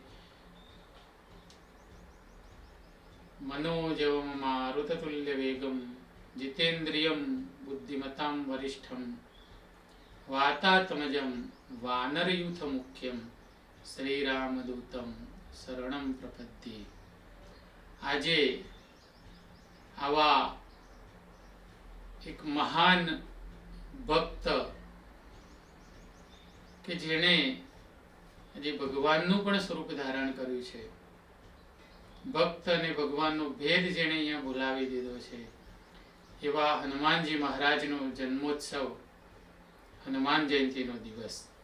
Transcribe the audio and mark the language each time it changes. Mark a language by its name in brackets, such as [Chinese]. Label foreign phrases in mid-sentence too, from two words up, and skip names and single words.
[Sanskrit] मनोजवं मारुततुल्यवेगं जितेन्द्रियं बुद्धिमतां वरिष्ठं वातात्मजं वानरयूथमुख्यं श्रीरामदूतं शरणं प्रपद्ये। [Gujarati] આજે આવા એક મહાન ભક્ત કે જેણે આજે ભગવાનનું પણ સ્વરૂપ ધારણ કર્યું છે, ભક્ત અને ભગવાનનો ભેદ જેણે અહીંયા બોલાવી દીધો છે, એવા હનુમાનજી મહારાજનો જન્મોત્સવ, હનુમાન જયંતિનો દિવસ.